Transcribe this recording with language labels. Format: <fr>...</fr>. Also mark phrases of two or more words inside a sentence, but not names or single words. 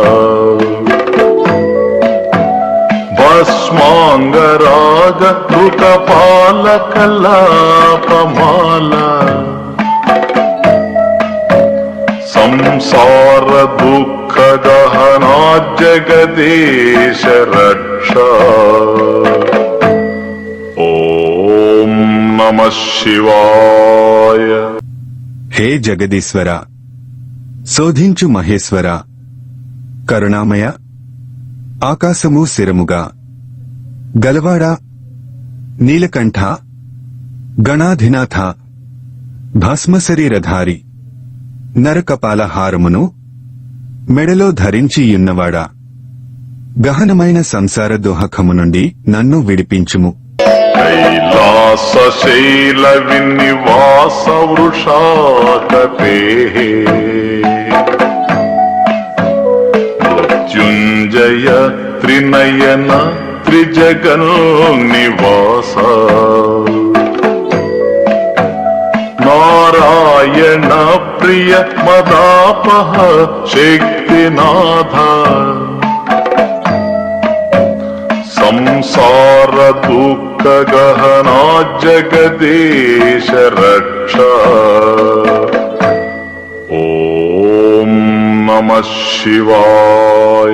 <sa>भस्माङ्गराग कृतपालकलापमाला संसार दुःख गहना जगदीश रक्ष ओम नमः शिवाय।</sa> <te>హే జగదీశ్వర, శోధించు మహేశ్వర, కరుణామయ, ఆకాశము శిరముగా గలవాడ, నీలకంఠ, గణాధినాథ, భస్మశరీరధారి, నరకపాల హారమును మెడలో ధరించియున్నవాడా, గహనమైన సంసార దోహకము నుండి నన్ను విడిపించుము.</te> <sa>कैलास शैल विनिवास वृषाकपे मृत्युञ्जय त्रिनयन त्रिजगन्निवास नारायण प्रिय मदापह शक्तिनाथ संसार दुःख गहना जगदीश रक्ष ओम नमः शिवाय।</sa>